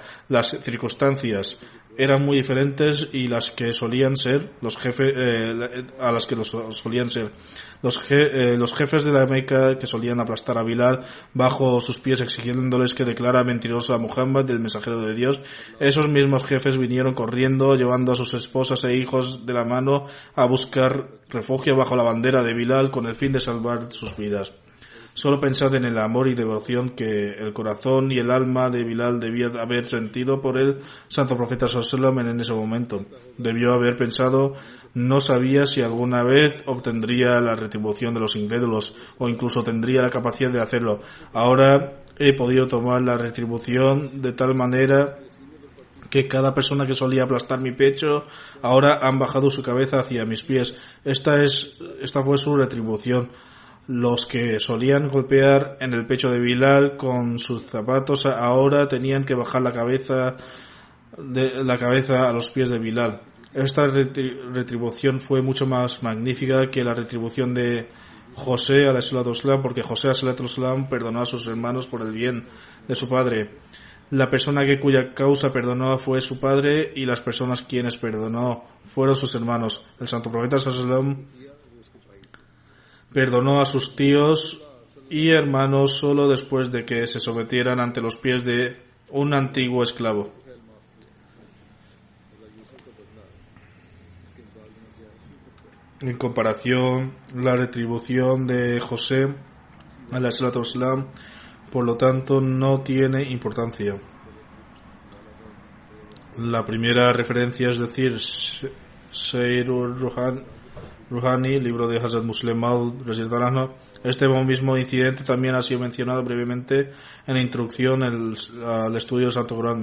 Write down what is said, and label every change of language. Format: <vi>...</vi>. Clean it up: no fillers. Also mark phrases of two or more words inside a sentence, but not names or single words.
<es>Las circunstancias eran muy diferentes y las que solían ser los jefes los jefes de la Meca, que solían aplastar a Bilal bajo sus pies exigiéndoles que declara mentiroso a Muhammad, el mensajero de Dios, esos mismos jefes vinieron corriendo llevando a sus esposas e hijos de la mano a buscar refugio bajo la bandera de Bilal con el fin de salvar sus vidas. Solo pensad en el amor y devoción que el corazón y el alma de Bilal debía haber sentido por el santo profeta</es> <ar>صلى الله عليه وسلم</ar> <es>en ese momento. Debió haber pensado, no sabía si alguna vez obtendría la retribución de los incrédulos o incluso tendría la capacidad de hacerlo. Ahora he podido tomar la retribución de tal manera que cada persona que solía aplastar mi pecho ahora han bajado su cabeza hacia mis pies. Esta fue su retribución. Los que solían golpear en el pecho de Bilal con sus zapatos ahora tenían que bajar la cabeza a los pies de Bilal. Esta retribución fue mucho más magnífica que la retribución de José</es> <ar>عليه الصلاة والسلام,</ar> <es>porque José</es> <ar>عليه الصلاة والسلام</ar> <es>perdonó a sus hermanos por el bien de su padre. La persona cuya causa perdonó fue su padre, y las personas quienes perdonó fueron sus hermanos. El santo profeta</es> <ar>صلى الله عليه وسلم</ar> <es>perdonó a sus tíos y hermanos solo después de que se sometieran ante los pies de un antiguo esclavo. En comparación, la retribución de José</es> <ar>عليه الصلاة والسلام,</ar> <es>por lo tanto, no tiene importancia. La primera referencia, es decir, Seirur Ruhani, libro de Hazrat Muslim Maud, este mismo incidente también ha sido mencionado brevemente en la introducción al estudio del Santo Corán.</es>